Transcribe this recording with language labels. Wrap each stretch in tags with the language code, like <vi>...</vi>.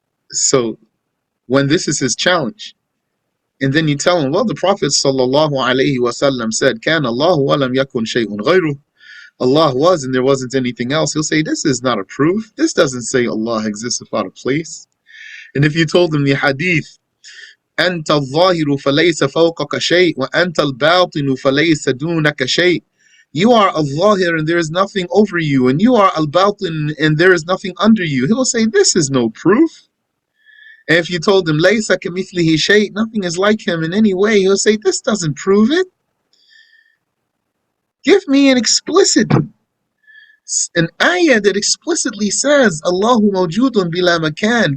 <en>So when this is his challenge, and then you tell him, well, the Prophet sallallahu alaihi wasallam said,</en> <ar>Kan Allahu wa lam yakun shay'un ghayruh.</ar> <en>Allah was and there wasn't anything else. He'll say, this is not a proof. This doesn't say Allah exists without a place. And if you told him the hadith</en> <ar>أنت الظاهر فليس فوقك شيء وأنت الباطن فليس دونك شيء.</ar> <en>You are al-Zahir and there is nothing over you, and you are al-Batin and there is nothing under you. He will say, this is no proof. And if you told him,</en> <ar>Laysa kamithlihi shay,</ar> <en>nothing is like him in any way, he'll say, this doesn't prove it. Give me an explicit, an ayah that explicitly says,</en> <ar>Allahu mawjudun bila makan.</ar>